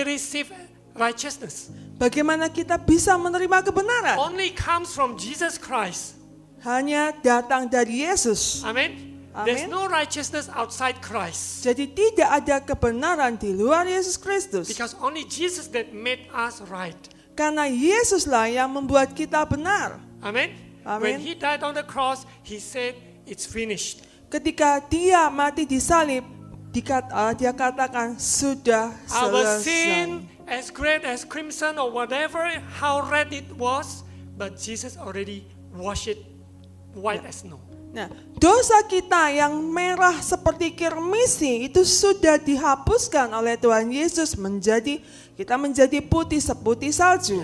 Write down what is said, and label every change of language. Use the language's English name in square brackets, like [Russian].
[English] we receive righteousness? [Indonesian] Bagaimana kita bisa menerima kebenaran? [English] Only comes from Jesus Christ. [Indonesian] Hanya datang dari Yesus. Amen. Amen. [English] There's no righteousness outside Christ. [Indonesian] Jadi tidak ada kebenaran di luar Yesus Kristus. [English] Because only Jesus that made us right. [Indonesian] Karena Yesuslah yang membuat kita benar. Amen. Amen. [English] When He died on the cross, He said, "It's finished." [Indonesian] Ketika Dia mati di salib, Dia katakan sudah [English] Our [Indonesian] selesai. [English] sin, as great as crimson or whatever, how red it was, but Jesus already washed it white as snow. [Indonesian] Nah, dosa kita yang merah seperti kirmisi itu sudah dihapuskan oleh Tuhan Yesus kita menjadi putih seputih salju.